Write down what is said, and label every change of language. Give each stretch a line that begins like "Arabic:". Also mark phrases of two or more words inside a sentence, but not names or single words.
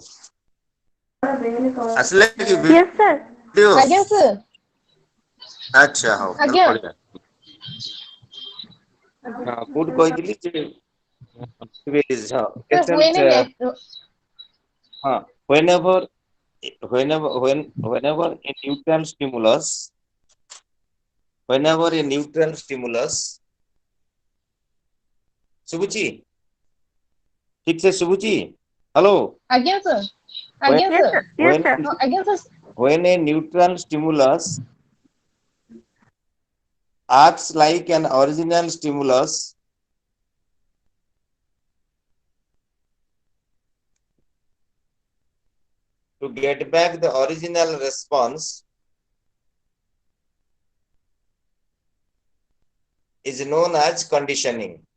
Odia: ଆସିଲେ କି
English: Yes sir
Odia: ଭିଡିଓ? ଆଜ୍ଞା ସାର୍। ଆଚ୍ଛା ହଉ ତାହେଲେ ଆଜ୍ଞା। ବଢିଆ। ହଁ କୋଉଠି କହିଥିଲି ଯେ ହଁ ସାର୍ ହୁଏନି patient, ନେଟ୍ ହଁ
English: whenever a neutral stimulus
Odia: ଶୁଭୁଛି ଠିକ ସେ ଶୁଭୁଛି? ହ୍ୟାଲୋ ଆଜ୍ଞା ସାର୍ ଆଜ୍ଞା when यस ସାର୍
English: Sir yes
Odia: when सर ଆଜ୍ଞା ସାର୍
English: when a neutral stimulus acts like an original stimulus to get back the original response is known as conditioning.